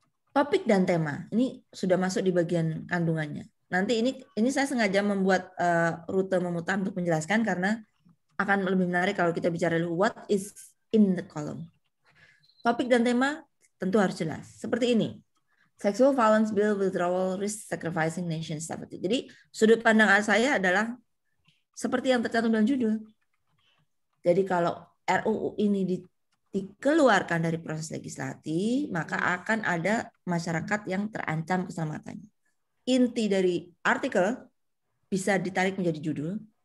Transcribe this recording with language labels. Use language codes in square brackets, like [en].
[id] Topik dan tema ini sudah masuk di bagian kandungannya. Nanti ini saya sengaja membuat rute memutar untuk menjelaskan karena akan lebih menarik kalau kita bicara [en] what is in the column. [id] Topik dan tema tentu harus jelas. Seperti ini. [en] Sexual violence bill withdrawal risk sacrificing nation stability. [id] Jadi sudut pandang saya adalah seperti yang tercantum dalam judul. Jadi kalau RUU ini dikeluarkan dari proses legislatif, maka akan ada masyarakat yang terancam keselamatannya. Inti dari artikel bisa ditarik menjadi judul,